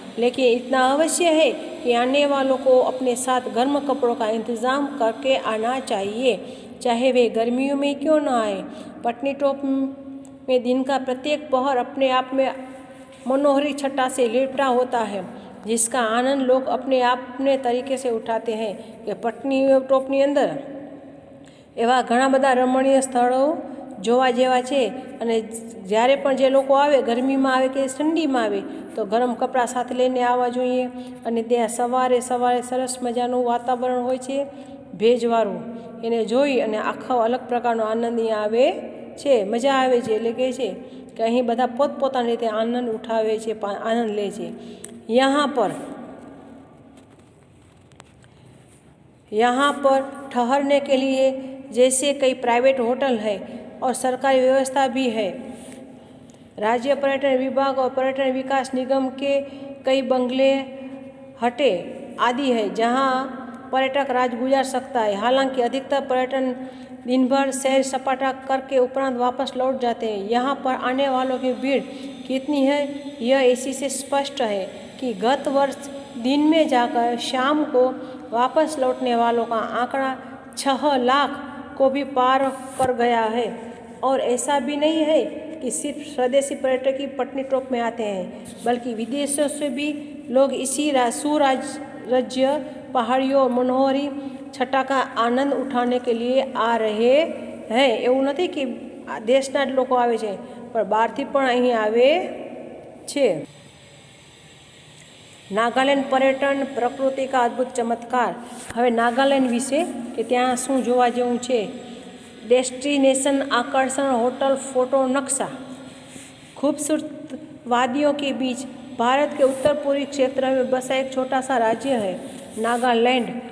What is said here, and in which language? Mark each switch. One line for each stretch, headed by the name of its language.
Hindi: लेकिन इतना अवश्य है कि आने वालों को अपने साथ गर्म कपड़ों का इंतज़ाम करके आना चाहिए, चाहे वे गर्मियों में क्यों न आए। पत्नीटॉप में दिन का प्रत्येक पहर अपने आप में मनोहरी छटा से लिपटा होता है, जिसका आनंद लोग अपने तरीके से उठाते हैं।
Gujarati: कि पत्नीटॉपની અંદર એવા ઘણા બધા રમણીય સ્થળો જોવા જેવા છે અને જ્યારે પણ જે લોકો આવે ગરમીમાં આવે કે ઠંડીમાં આવે તો ગરમ કપડાં સાથે લઈને આવવા જોઈએ અને ત્યાં સવારે સરસ મજાનું વાતાવરણ હોય છે ભેજવાળું, એને જોઈ અને આખો અલગ પ્રકારનો આનંદ અહીંયા આવે છે, મજા આવે છે। એટલે કહે છે કે અહીં બધા પોતપોતાની રીતે આનંદ ઉઠાવે છે, આનંદ લે છે।
Hindi: यहाँ पर ठहरने के लिए जैसे कई प्राइवेट होटल है और सरकारी व्यवस्था भी है। राज्य पर्यटन विभाग और पर्यटन विकास निगम के कई बंगले हटे आदि है जहां पर्यटक रात गुजार सकता है। हालांकि अधिकतर पर्यटन दिन भर सैर सपाटा करके उपरांत वापस लौट जाते हैं। यहाँ पर आने वालों की भीड़ कितनी है यह इसी से स्पष्ट है कि गत वर्ष दिन में जाकर शाम को वापस लौटने वालों का आंकड़ा 6 लाख को भी पार कर गया है। और ऐसा भी नहीं है कि सिर्फ स्वदेशी पर्यटक ही पत्नीटॉप में आते हैं, बल्कि विदेशों से भी लोग इसी सुराज्य पहाड़ियों और मनोहरी छटा का आनंद उठाने के लिए आ रहे हैं।
Gujarati: એવું નથી कि દેશના જ લોકો આવે છે, પણ બહારથી પણ અહીં આવે છે।
Hindi: નાગાલેન્ડ पर्यटन प्रकृति का अद्भुत चमत्कार।
Gujarati: હવે નાગાલેન્ડ વિશે કે ત્યાં શું જોવા જેવું છે।
Hindi: डेस्टिनेशन आकर्षण होटल फोटो नक्शा। खूबसूरत वादियों के बीच भारत के उत्तर पूर्वी क्षेत्र में बसा एक छोटा सा राज्य है नागालैंड।